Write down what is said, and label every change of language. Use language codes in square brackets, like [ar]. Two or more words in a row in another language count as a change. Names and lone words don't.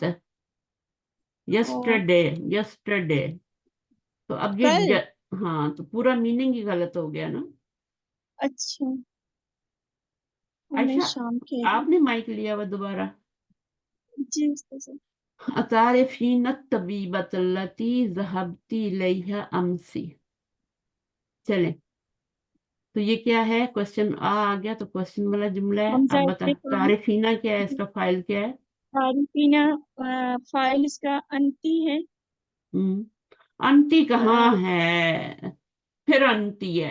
[hi] होता है? और [en] Yesterday. Yesterday. [hi] तो अब ये कल। हाँ, तो पूरा मीनिंग ही गलत हो गया ना। अच्छा, और मैं आयशा, शाम कह रही हूँ। आपने माइक लिया हुआ दोबारा। जी उसको से। [ar] أتعرفين الطبيبة التي ذهبتِ إليها أمس. [hi] चलें, तो ये क्या है? क्वेश्चन आ गया, तो क्वेश्चन वाला जुमला है। हमजा अब बता, इत्तेफाक। तारिफीना क्या है, इसका फाइल क्या है? तारीफीना फाइल इसका अंती है। हम्म, अंती कहाँ और है? फिर अंती है।